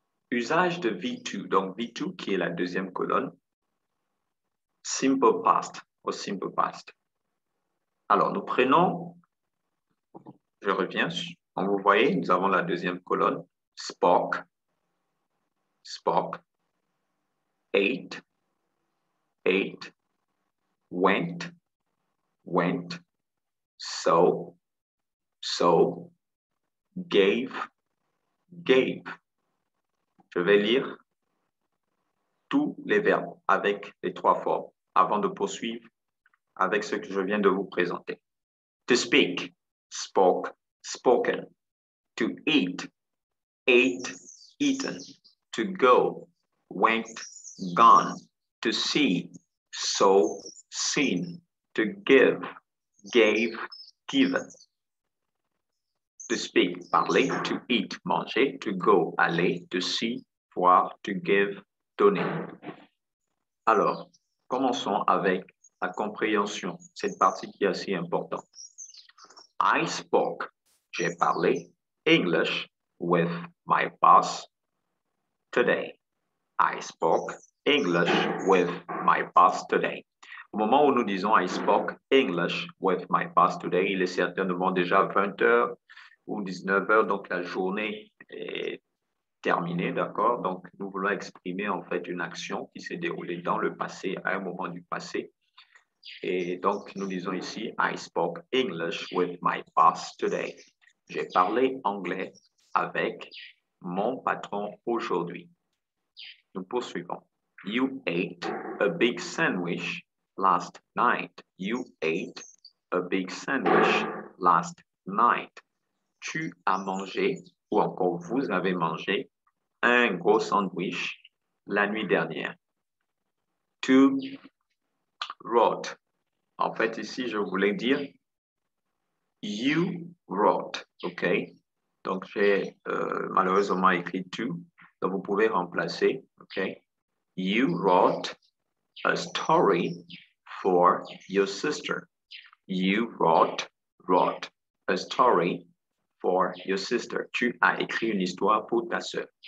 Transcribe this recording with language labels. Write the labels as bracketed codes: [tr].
[fr] Usage de V2. Donc, V2 qui est la deuxième colonne. Simple past ou simple past. Alors, nous prenons, je reviens, comme vous voyez, nous avons la deuxième colonne. [en] Spoke, spoke, ate, ate, went, went, saw, saw, gave, gave. [fr] Je vais lire tous les verbes avec les trois formes avant de poursuivre avec ce que je viens de vous présenter. [en] To speak, spoke, spoken. To eat, ate, eaten. To go, went, gone. To see, saw, seen. To give, gave, given. To speak, parler. To eat, manger. To go, aller. To see, voir. To give, donner. [fr] Alors, commençons avec la compréhension, cette partie qui est assez importante. [en] I spoke, [fr] j'ai parlé, [en] English with my boss today. I spoke English with my boss today. [fr] Au moment où nous disons [en] I spoke English with my boss today, [fr] il est certainement déjà 20 h ou 19 h, donc la journée est terminée, d'accord? Donc, nous voulons exprimer en fait une action qui s'est déroulée dans le passé, à un moment du passé. Et donc, nous disons ici, [en] I spoke English with my boss today. [fr] J'ai parlé anglais avec mon patron aujourd'hui. Nous poursuivons. [en] You ate a big sandwich last night. You ate a big sandwich last night. [fr] Tu as mangé, ou encore vous avez mangé, un gros sandwich la nuit dernière. [en] To wrote. [fr] En fait, ici, je voulais dire [en] you wrote, [fr] OK? Donc, j'ai malheureusement écrit to, donc vous pouvez remplacer, OK? [en] You wrote a story for your sister. You wrote a story for your sister. [fr] Tu as écrit une histoire pour ta sœur.